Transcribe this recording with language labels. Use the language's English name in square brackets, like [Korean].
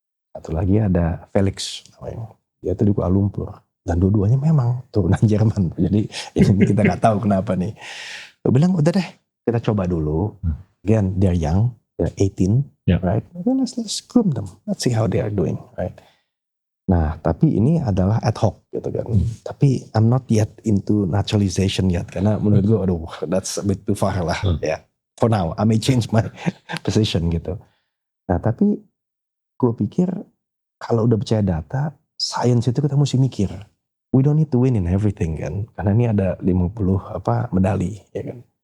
[Indonesian] Satu lagi ada Felix namanya, dia tuh di Kuala Lumpur. Dan dua-duanya memang turunan Jerman, jadi ini kita nggak tahu kenapa nih. Gue bilang udah deh, kita coba dulu. [English] Again, they're young, they're 18, right? Okay, let's groom them, let's see how they are doing, right? [Indonesian] Nah, tapi ini adalah ad hoc gitu kan. Tapi [English] I'm not yet into naturalization yet, [Indonesian] karena menurut gue, aduh, [English] that's a bit too far [Indonesian] lah. Ya, [English] for now, I may change my position [Indonesian] gitu. Nah, tapi gue pikir kalau udah percaya data, science itu kita mesti mikir. [English] We don't need to win in everything [Indonesian] kan. Karena ini ada 50 medali ya kan.